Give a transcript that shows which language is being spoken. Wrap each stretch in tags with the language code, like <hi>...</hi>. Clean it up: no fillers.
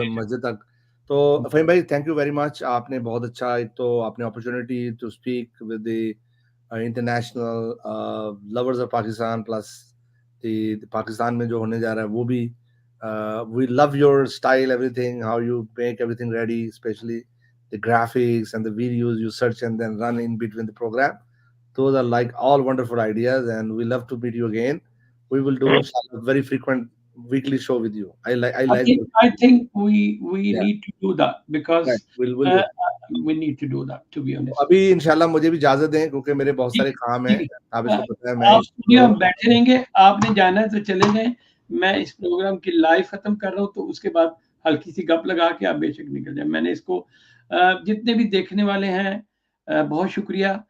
<ur>مسجد تک۔ تو فہیم بھائی،</ur> <en>thank you very much,</en> <ur>آپ نے بہت اچھا، ایک تو آپ نے</ur> <en>opportunity to speak with the international lovers of Pakistan, plus the Pakistan</en> <ur>میں جو ہونے جا رہا ہے وہ بھی،</ur> <en>We love your style, everything, how you make everything ready, specially the graphics and the videos you search and then run in between the program. Those are like all wonderful ideas, and we love to meet you again. We will do inshallah very frequent weekly show with you. I like I think we yeah, need to do that because right. We'll do. we need to do that, to be honest.</en> <ur>ابھی انشاءاللہ مجھے بھی اجازت دیں کیونکہ میرے بہت سارے کام ہیں. آپ اس کو پتہ ہے میں آپ اسٹوڈیو میں بیٹھے رہیں گے, آپ نے جانا ہے تو چلے جائیں. میں اس پروگرام کی لائیو ختم کر رہا ہوں, تو اس کے بعد ہلکی سی گپ لگا کے آپ بے شک نکل جائیں. میں نے اس کو جتنے بھی دیکھنے والے ہیں بہت شکریہ.</ur>